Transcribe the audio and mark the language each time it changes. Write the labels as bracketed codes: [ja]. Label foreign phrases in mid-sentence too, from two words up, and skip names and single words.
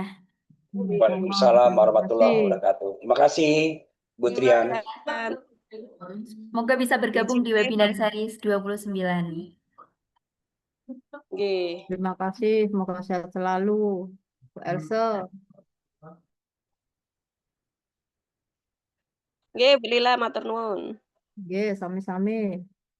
[ar] Waalaikumsalam warahmatullahi wabarakatuh. [id] Terima kasih, Bu Trian. Semoga bisa bergabung di webinar series 29. Terima kasih, semoga sehat selalu, Bu Else. [jv] Nggih, Bu Lila matur nuwun. Nggih, sami-sami.